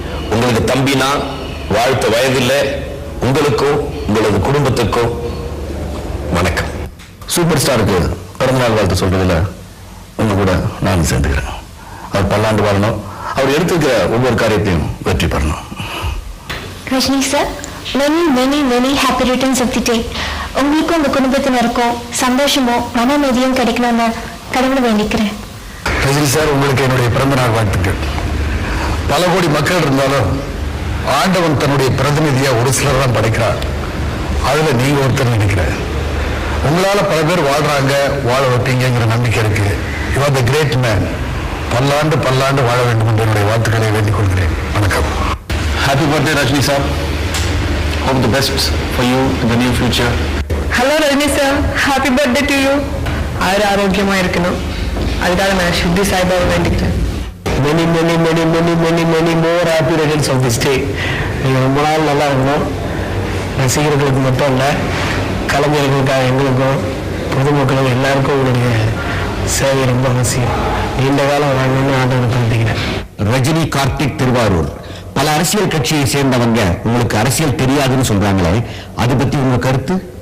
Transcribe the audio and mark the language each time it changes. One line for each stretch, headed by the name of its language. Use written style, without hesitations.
Tamil: உங்களுக்கு தம்பினா வாழ்த்த வயதில்லை. உங்களுக்கும் உங்களது குடும்பத்துக்கும் வணக்கம். சூப்பர் ஸ்டாருக்கு பிறந்தநாள் வாழ்த்து சொல்றதுல உங்க கூட நான் சேர்ந்துக்கிறேன். அவர் பல்லாண்டு வாழணும். அவர் எடுத்துக்கிற ஒவ்வொரு காரியத்தையும் வெற்றி பெறணும்.
English: Rajini sir, many happy returns of the day.
Tamil: உங்களுக்கும் உங்க குடும்பத்தினருக்கும் சந்தோஷமும் மன அமைதியும் கிடைக்கணும்னு கடவுளை வேண்டிக்கிறேன். ரஜினி சார், உங்களுக்கு என்னுடைய பிறந்த நாள் வாழ்த்துக்கள். பல கோடி மக்கள் இருந்தாலும் ஆண்டவன் தன்னுடைய பிரதிநிதியா ஒரு சிலர் தான் படைக்கிறார். அதுல நீங்க ஒருத்தர் நினைக்கிறேன். உங்களால பல பேர் வாழ்றாங்க, வாழ வைப்பீங்கிற நம்பிக்கை இருக்கு.
English: You are the great man.
Tamil: பல்லாண்டு வாழ வேண்டும் என்று என்னுடைய வாழ்த்துக்களை வேண்டிக் கொள்கிறேன். வணக்கம்.
English: Happy birthday Rajini sir. Hope the best for you in the near future. Hello Rajini sir, happy birthday to you.
Tamil: ஆரோக்கியமா இருக்கணும், அதுக்காக நான் சித்தி சாய்பாபா வேண்டிக்கிறேன்.
English: many more happy returns of this day.
Tamil: நீங்கள் ரொம்ப நாள் நல்லா இருக்கணும். ரசிகர்களுக்கு மட்டும் இல்லை, கலைஞர்களுக்காக எங்களுக்கும் பொதுமக்களுக்கும் எல்லாருக்கும் உங்களுடைய சேவை ரொம்ப அவசியம். நீண்ட காலம் வாங்கணும்னு ஆண்டவனை பிரார்த்திக்கிறேன். ரஜினி கார்த்திக் திருவாரூர். பல அரசியல் கட்சியை சேர்ந்தவங்க உங்களுக்கு அரசியல் தெரியாதுன்னு சொல்றாங்களே, அது பத்தி உங்க கருத்து?